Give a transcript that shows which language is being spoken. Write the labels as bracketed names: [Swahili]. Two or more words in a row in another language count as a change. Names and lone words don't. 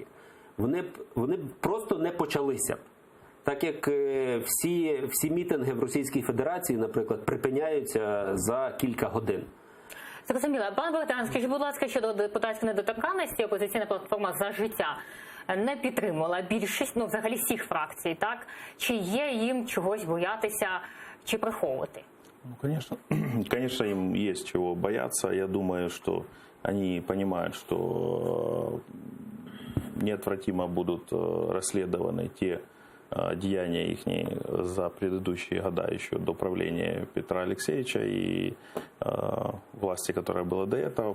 [Ukrainian] Вони б просто не почалися. Так як всі мітинги в Російській Федерації, наприклад, припиняються за кілька годин. Зрозуміло. Пан Богдан, скажіть, будь ласка, щодо депутатської недоторканності, опозиційна платформа «За життя» не підтримувала більшість, взагалі всіх фракцій, так? Чи є їм чогось боятися чи приховувати? [Russian] Конечно, им есть чего бояться. Я думаю, что они понимают, что неотвратимо будут расследованы те деяния их за предыдущие года еще до правления Петра Алексеевича и власти, которая была до этого.